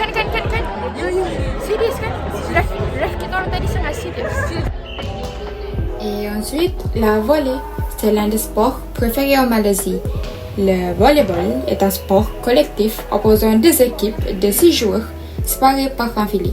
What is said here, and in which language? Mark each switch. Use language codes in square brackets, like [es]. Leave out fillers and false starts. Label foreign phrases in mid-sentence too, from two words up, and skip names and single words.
[ms] Kan. Serius kan? Ref kita orang tadi sangat serius. [fr] Et ensuite, la volée. C'est l'un des sports préférés en Malaisie. Le volleyball est un sport collectif opposant deux équipes de 6 joueurs séparés par un filet.